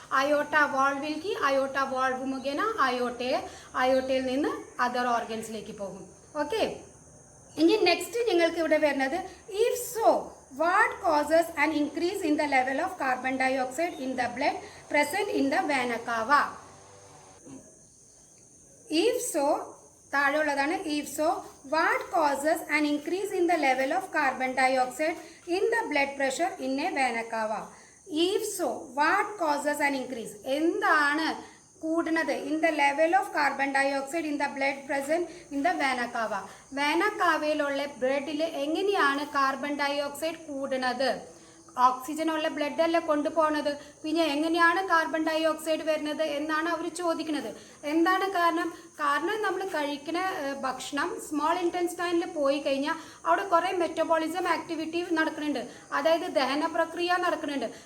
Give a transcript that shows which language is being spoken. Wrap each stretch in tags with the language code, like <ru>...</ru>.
<ml>അയോട്ട വാൾവിലേക്ക്. അയോട്ട valve മുഖേന അയോട്ടയിൽ നിന്ന് other ഓർഗൻസിലേക്ക് പോകും. ഓക്കെ. ഇനി നെക്സ്റ്റ് നിങ്ങൾക്ക് ഇവിടെ വരുന്നത്,</ml> <en>If so what causes an increase in the level of carbon dye oxide in the blood present in the വേന kava? If so,</en> <ml>താഴെയുള്ളതാണ്.</ml> <en>If so, what causes an increase in the level of carbon dioxide in the blood pressure in a vena cava? If so, what causes an increase?</en> <ml>എന്താണ് കൂടുന്നത്?</ml> <en>in the level of carbon dioxide in the blood present in the vena cava.</en> <ml>വേന കാവയിലുള്ള ബ്ലഡിൽ എങ്ങനെയാണ് carbon dye oxide കൂടുന്നത്? ഓക്സിജനുള്ള blood അല്ലേ കൊണ്ടുപോകുന്നത്, പിന്നെ എങ്ങനെയാണ് carbon dye oxide വരുന്നത് എന്നാണ് അവർ ചോദിക്കുന്നത്. എന്താണ് കാരണം? കാരണം നമ്മൾ കഴിക്കുന്ന ഭക്ഷണം സ്മോൾ ഇൻറ്റെസ്റ്റൈനിൽ പോയി കഴിഞ്ഞാൽ അവിടെ കുറേ മെറ്റബോളിസം ആക്ടിവിറ്റി നടക്കുന്നുണ്ട്, അതായത് ദഹന പ്രക്രിയ നടക്കുന്നുണ്ട്.</ml>